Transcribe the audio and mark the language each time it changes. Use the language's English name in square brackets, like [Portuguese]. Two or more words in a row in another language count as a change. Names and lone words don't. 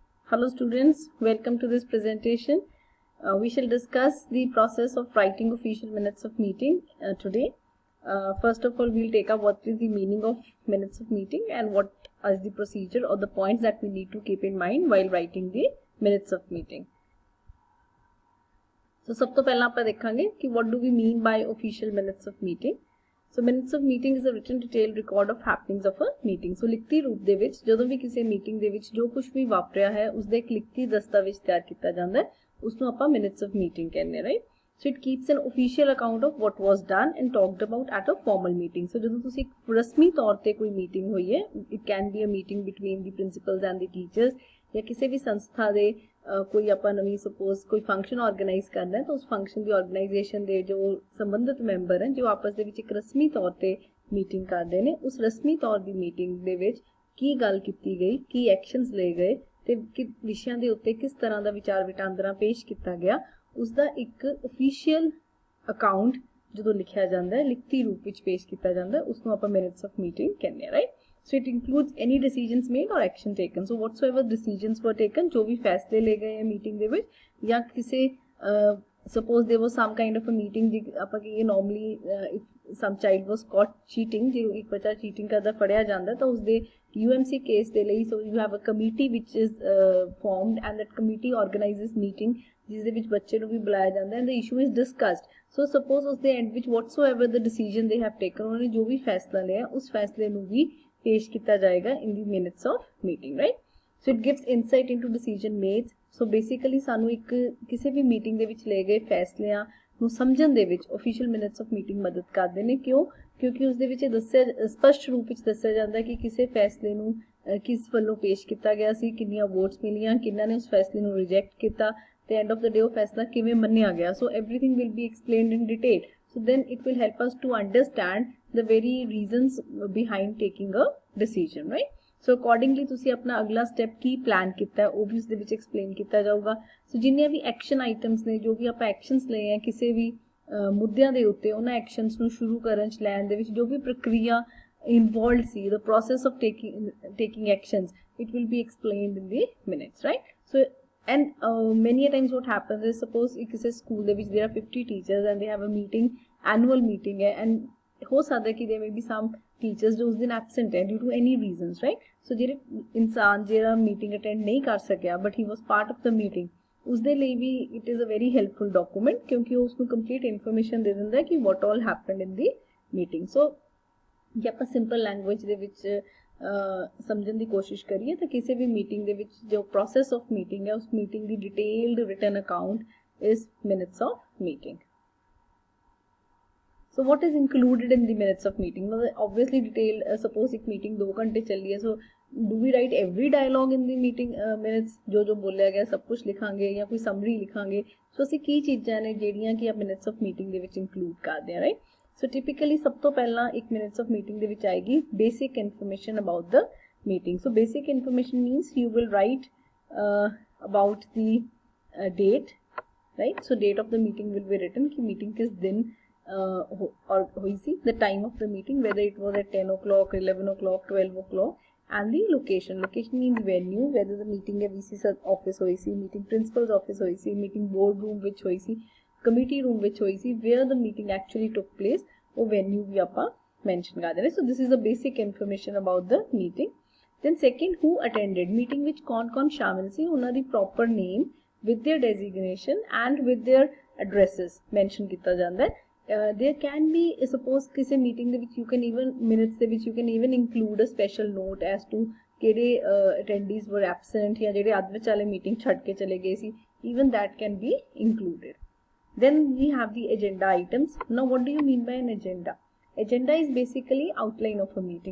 [English] Hello students, welcome to this presentation. We shall discuss the process of writing official minutes of meeting today. First of all, we'll take up what is the meaning of minutes of meeting and what is the procedure or the points that we need to keep in mind while writing the minutes of meeting. So, [Punjabi] ਸਭ ਤੋਂ ਪਹਿਲਾ ਆਪਾਂ ਦੇਖਾਂਗੇ ਕਿ [English] what do we mean by official minutes of meeting. So minutes of meeting is a written detailed record of happenings of a meeting. [Punjabi] So ਲਿਖਤੀ ਰੂਪ ਦੇ ਵਿੱਚ ਜਦੋਂ ਵੀ ਕਿਸੇ ਮੀਟਿੰਗ ਦੇ ਵਿੱਚ ਜੋ ਕੁਝ ਵੀ ਵਾਪਰਿਆ ਹੈ ਉਸ ਦਾ ਇੱਕ ਲਿਖਤੀ ਦਸਤਾਵੇਜ਼ ਤਿਆਰ ਕੀਤਾ ਜਾਂਦਾ ਹੈ ਉਸ ਨੂੰ ਆਪਾਂ [English] minutes of meeting [Punjabi] ਕਹਿੰਦੇ ਹਾਂ, [English] right? So it keeps an official account of what was done and talked about at a formal meeting. [Punjabi] So ਜਦੋਂ ਤੁਸੀਂ ਇੱਕ ਰਸਮੀ ਤੌਰ ਤੇ ਕੋਈ ਮੀਟਿੰਗ ਹੋਈ ਹੈ, [English] it can be a meeting between the principals and the teachers [Punjabi] ਜਾਂ ਕਿਸੇ ਵੀ ਸੰਸਥਾ ਦੇ कोई ਆਪਾਂ ਨਵੀਂ ਸਪੋਜ਼ ਕੋਈ [English] function organise [Punjabi] ਕਰਨਾ ਹੈ ਤਾਂ ਉਸ ਫੰਕਸ਼ਨ ਦੀ ਆਰਗੇਨਾਈਜੇਸ਼ਨ ਦੇ ਜੋ ਸੰਬੰਧਿਤ ਮੈਂਬਰ ਹਨ ਜੋ ਆਪਸ ਦੇ ਵਿੱਚ ਇੱਕ ਰਸਮੀ ਤੌਰ ਤੇ ਮੀਟਿੰਗ ਕਰਦੇ ਨੇ ਉਸ ਰਸਮੀ ਤੌਰ ਦੀ ਮੀਟਿੰਗ ਦੇ ਵਿੱਚ ਕੀ ਗੱਲ ਕੀਤੀ ਗਈ ਕੀ ਐਕਸ਼ਨਸ ਲਏ ਗਏ ਤੇ ਕਿ ਵਿਸ਼ਿਆਂ ਦੇ ਉੱਤੇ ਕਿਸ ਤਰ੍ਹਾਂ ਦਾ ਵਿਚਾਰ ਵਟਾਂਦਰਾ ਪੇਸ਼ ਕੀਤਾ ਗਿਆ ਉਸ ਦਾ ਇੱਕ [English] official account [Punjabi] ਜਦੋਂ ਲਿਖਿਆ ਜਾਂਦਾ ਹੈ ਲਿਖਤੀ ਰੂਪ ਵਿੱਚ ਪੇਸ਼ ਕੀਤਾ ਜਾਂਦਾ ਹੈ ਉਸ ਨੂੰ ਆਪਾਂ [English] minutes of meeting [Punjabi] ਕਹਿੰਦੇ ਹਾਂ, ਰਾਈਟ? [English] So it includes any decisions made or action taken. So whatsoever decisions were taken, [Punjabi] ਜੋ ਭੀ ਫ਼ੈਸਲੇ ਲਏ ਗਏ ਹੈਂ ਮੀਟਿੰਗ ਦੇ ਵਿਚ ਯਾ ਕਿਸੀ [English] suppose there was some kind of a meeting [Punjabi] ਆਪਾਂ ਕਿ [English] normally if some child was caught cheating [Punjabi] ਜੇ ਇੱਕ ਬੱਚਾ cheating ਕਰਦਾ ਫੜਿਆ ਜਾਂਦਾ ਤਾਂ ਉਸ ਦੇ UMC case ਦੇ ਲਈ [English] so you have a committee which is formed and that committee organizes meeting [Punjabi] ਜਿਸ ਦੇ ਵਿੱਚ ਬੱਚੇ ਨੂੰ ਵੀ ਬੁਲਾਇਆ ਜਾਂਦਾ [English] and the issue is discussed. So suppose [Punjabi] ਉਸ ਦੇ end ਵਿੱਚ [English] whatsoever the decision they have taken [Punjabi] ਉਹਨਾਂ ਨੇ ਜੋ ਵੀ ਫੈਸਲਾ ਲਿਆ ਉਸ ਫੈਸਲੇ ਨੂੰ ਵੀ [Hindi] पेश किया जाएगा [English] in the minutes of meeting, right? So it gives insight into decision made. So basically [Punjabi] ਸਾਨੂੰ ਇੱਕ ਕਿਸੇ ਭੀ meeting ਦੇ ਵਿੱਚ ਲਏ ਗਏ ਫੈਸਲਿਆਂ ਨੂੰ ਸਮਝਣ ਦੇ ਵਿੱਚ [English] official minutes of meeting [Punjabi] ਮਦਦ ਕਰਦੇ ਨੇ ਕਿਉਂ ਕਿਉਂਕਿ ਉਸ ਦੇ ਵਿੱਚ ਦੱਸਿਆ ਸਪਸ਼ਟ ਰੂਪ ਵਿੱਚ ਦੱਸਿਆ ਜਾਂਦਾ ਕਿ ਕਿਸੇ ਫੈਸਲੇ ਨੂੰ ਕਿਸ ਵੱਲੋਂ ਪੇਸ਼ ਕੀਤਾ ਗਿਆ ਸੀ ਕਿੰਨੀਆਂ ਵੋਟਸ ਮਿਲੀਆਂ ਕਿੰਨਾਂ ਨੇ ਉਸ ਫੈਸਲੇ ਨੂੰ ਰਿਜੈਕਟ ਕੀਤਾ ਤੇ [English] end of the day [Punjabi] ਉਹ ਫੈਸਲਾ ਕਿਵੇਂ ਮੰਨਿਆ ਗਿਆ ਸੋ [English] everything will be explained in detail. So then it will help us to understand the very reasons behind taking a decision, right? So accordingly [Punjabi] ਤੁਸੀਂ ਆਪਣਾ ਅਗਲਾ ਸਟੈਪ ਕੀ ਪਲਾਨ ਕੀਤਾ ਹੈ ਉਹ ਵੀ ਉਸ ਦੇ ਵਿੱਚ ਐਕਸਪਲੇਨ ਕੀਤਾ ਜਾਊਗਾ ਸੋ ਜਿੰਨੀਆਂ ਵੀ [English] action items [Punjabi] ਨੇ ਜੋ ਵੀ ਆਪਾਂ ਐਕਸ਼ਨਸ ਲਏ ਆ ਕਿਸੇ ਵੀ ਮੁੱਦਿਆਂ ਦੇ ਉੱਤੇ ਉਹਨਾਂ ਐਕਸ਼ਨਸ ਨੂੰ ਸ਼ੁਰੂ ਕਰਨ ਚ ਲੈਣ ਦੇ ਵਿੱਚ ਜੋ ਵੀ ਪ੍ਰਕਿਰਿਆ ਇਨਵੋਲਵਡ ਸੀ [English] the process of taking actions it will be explained in the minutes, right? So and many a times what happens is suppose in a school there are 50 teachers and they have a meeting annual meeting and [Punjabi] ਹੋ ਸਕਦਾ ਕਿ [English] there may be some teachers [Punjabi] ਜੋ ਉਸ ਦਿਨ absent ਹੈ [English] due to any reasons, right? So [Punjabi] ਜਿਹੜੇ ਇਨਸਾਨ ਜਿਹੜਾ [English] meeting attend [Punjabi] ਨਹੀਂ ਕਰ ਸਕਿਆ [English] but he was part of the meeting [Punjabi] ਉਸ ਦੇ ਲਈ ਵੀ [English] it is a very helpful document [Punjabi] ਕਿਉਂਕਿ ਉਸ ਨੂੰ [English] complete information [Punjabi] ਦੇ ਦਿੰਦਾ ਹੈ ਕਿ [English] what all happened in the meeting. [Punjabi] So ਜੇ ਆਪਾਂ [English] simple language [Punjabi] ਦੇ ਵਿੱਚ ਸਮਝਣ ਦੀ ਕੋਸ਼ਿਸ਼ ਕਰੀਏ ਤਾਂ ਕਿਸੇ ਵੀ ਮੀਟਿੰਗ ਦੇ ਵਿੱਚ ਜੋ [English] process of meeting [Punjabi] ਹੈ ਉਸ ਮੀਟਿੰਗ ਦੀ [English] detailed written account is minutes of meeting. So what is included in the minutes of meeting? Obviously detailed suppose [Hindi] एक meeting 2 घंटे चल रही है [English] so do we write every dialogue in the meeting minutes [Punjabi] ਜੋ ਬੋਲਿਆ ਗਿਆ ਸਭ ਕੁਝ ਲਿਖਾਂਗੇ ਯਾ ਕੋਈ summary ਲਿਖਾਂਗੇ so ਅਸੀਂ ਕੀ ਚੀਜ਼ਾਂ ਨੇ ਜਿਹੜੀਆਂ ਕਿ आप [English] minutes of meeting [Punjabi] ਦੇ ਵਿੱਚ include ਕਰਦੇ ਹਾਂ, [English] right? So typically [Punjabi] ਸਭ ਤੋਂ ਪਹਿਲਾਂ ਇੱਕ [English] minutes of meeting [Punjabi] ਦੇ ਵਿੱਚ ਆਏਗੀ [English] basic information about the meeting. So basic information means you will write about the date, right? So date of the meeting will be written [Punjabi] ਕਿ meeting ਕਿਸ ਦਿਨ ਔਰ ਹੋਈ ਸੀ [English] the time of the meeting whether it was at 10 o'clock 11 o'clock 12 o'clock and the location means venue whether the meeting है VC office [Punjabi] ਹੋਈ ਸੀ [English] meeting principal's office [Punjabi] ਹੋਈ ਸੀ [English] meeting board room [Punjabi] ਵਿੱਚ ਹੋਈ ਸੀ [English] committee room which [Punjabi] ਹੋਈ ਸੀ [English] where the meeting actually took place [Punjabi] ਉਹ venue ਵੀ ਆਪਾਂ mention ਕਰਦੇ ਨੇ [English] so this is the basic information about the meeting. Then second who attended meeting [Punjabi] ਵਿੱਚ ਕੌਣ ਸ਼ਾਮਿਲ ਸੀ ਉਹਨਾਂ ਦੀ [English] proper name with their designation and with their addresses mention [Punjabi] ਕੀਤਾ ਜਾਂਦਾ ਹੈ [English] there can be suppose [Punjabi] ਕਿਸੇ meeting ਦੇ ਵਿੱਚ [English] you can even minutes [Punjabi] ਦੇ ਵਿੱਚ [English] you can even include a special note as to ਕਿਹੜੇ attendees were absent [Punjabi] ਜਾਂ ਜਿਹੜੇ ਅੱਧ ਵਿਚਾਲੇ meeting ਛੱਡ ਕੇ ਚਲੇ ਗਏ ਸੀ [English] even that can be included. Then we have the agenda items. Now what do you mean by an agenda? Agenda is basically outline of a meeting.